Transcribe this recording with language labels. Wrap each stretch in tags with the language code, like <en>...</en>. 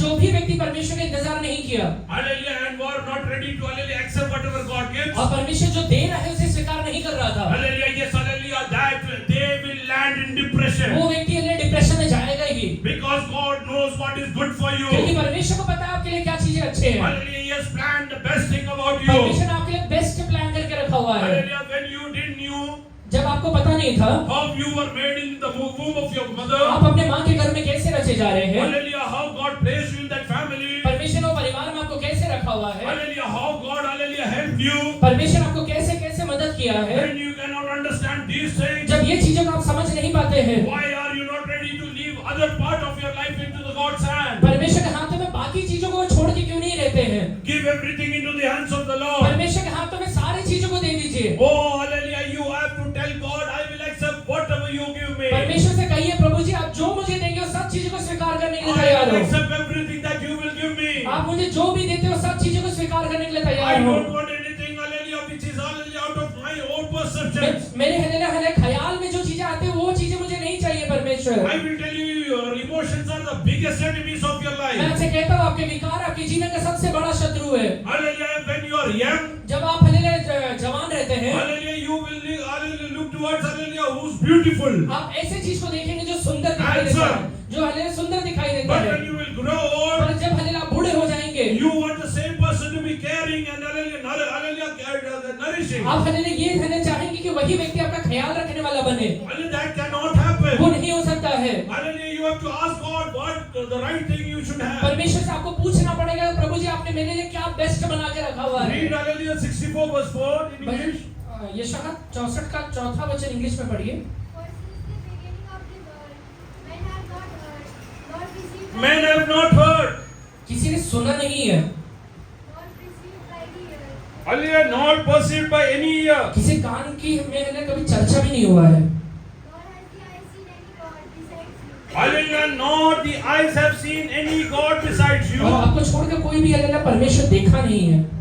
<hi>जो भी व्यक्ति परमेश्वर का इंतजार नहीं किया</hi> <en>hallelujah, and were not ready to, hallelujah, accept whatever God gives.</en> <hi>और परमेश्वर जो दे रहा है उसे स्वीकार नहीं कर रहा था,</hi> <en>Hallelujah, yes, hallelujah, that they will land in depression.</en> <hi>वो व्यक्ति हालेलुया डिप्रेशन में जाएगा ही,</hi> <en>Because God knows what is good for you.</en> <hi>क्योंकि परमेश्वर को पता है आपके लिए क्या चीजें अच्छे हैं।</hi> <en>Hallelujah, he has planned the best thing about you.</en> <hi>परमेश्वर ने आपके लिए बेस्ट प्लान करके रखा हुआ है।</hi> <en>Hallelujah, when you didn't know</en> <hi>जब आपको पता नहीं था</hi> <en>how you were made in the womb of your mother.</en> <hi>आप अपने माँ के घर में कैसे रचे जा रहे हैं,</hi> <en>Hallelujah, how God placed you in that family.</en> <hi>परमेश्वर ने परिवार में आपको कैसे रखा हुआ है,</hi> <en>Hallelujah, how God, hallelujah, helped you.</en> <hi>परमेश्वर आपको कैसे कैसे मदद किया है।</hi> <en>When you cannot understand these things,</en> <hi>जब ये चीजों को आप समझ नहीं पाते हैं,</hi> <en>why are you not ready to leave other part of your life into the God's hand?</en> <hi>परमेश्वर के हाथों में बाकी चीजों को छोड़ के क्यों नहीं रहते हैं?</hi> <en>Give everything into the hands of the Lord.</en> <hi>परमेश्वर के हाथों में सारी चीजों को दे दीजिए।</hi> <en>Oh, hallelujah, you have to tell God, I will accept whatever you give me.</en> <hi>परमेश्वर से कहिए प्रभु जी आप जो मुझे देंगे वो सब चीजों को स्वीकार करने के लिए</hi> <en>I</en> <hi>तैयार</hi> <en>will</en> <hi>हो।</hi> <en>accept everything that you will give me.</en> <hi>आप मुझे जो भी देते हो सब चीजों को स्वीकार करने के लिए</hi> <en>I</en> <hi>तैयार हो।</hi> <en>don't want anything, hallelujah, which is hallelujah out of my own perception.</en> <hi>मेरे हालेलुया ख्याल में जो चीजें आती है वो चीजें मुझे नहीं चाहिए परमेश्वर।</hi> <en>I will tell you, your emotions are the biggest enemies of your</en> <hi>मैं</hi> <en>life.</en> <hi>आपसे कहता हूँ आपके विकार आपके जीवन का सबसे बड़ा शत्रु है।</hi> <en>Hallelujah, when you are young,</en> <hi>जब आप हालेलुया जवान रहते हैं,</hi> <en>hallelujah, you will hallelujah, look towards hallelujah, who's beautiful.</en> <hi>आप ऐसे चीज को देखेंगे जो सुंदर दिखाई देता है, जो हालेलुया सुंदर दिखाई देता</hi> <en>But</en> <hi>है।</hi> <en>when you will grow old,</en> <hi>और जब हालेलुया आप बूढ़े हो जाएंगे,</hi> <en>you want the same person to be caring and hallelujah, nourishing.</en> <hi>आप हालेलुया ये हालेलुया चाहेंगे कि वही व्यक्ति आपका ख्याल रखने वाला बने।</hi> <en>Hallelujah, that cannot happen.</en> <hi>वो नहीं हो सकता है।</hi> <en>Hallelujah, you have to ask God what the right thing you should have.</en> <hi>परमेश्वर से आपको पूछना पड़ेगा प्रभु जी आपने मेरे लिए क्या बेस्ट बना के रखा हुआ है।</hi> <en>Read hallelujah 64 verse 4 in English.</en> <hi>यशायाह 64 का चौथा वचन इंग्लिश में पढ़िए।</hi> <en>For since the beginning of the world, men have not heard, nor received Men have not heard.</en> <hi>किसी ने सुना नहीं है,</hi> <en>nor received by the ear, Hallelujah, not perceived by any ear.</en> <hi>किसी कान की में है ना कभी चर्चा भी नहीं हुआ है।</hi> <en>Nor has the eye seen any God besides you. Hallelujah, not the eyes have seen any God besides you.</en> <hi>और आपको छोड़कर कोई भी है ना परमेश्वर देखा नहीं है।</hi>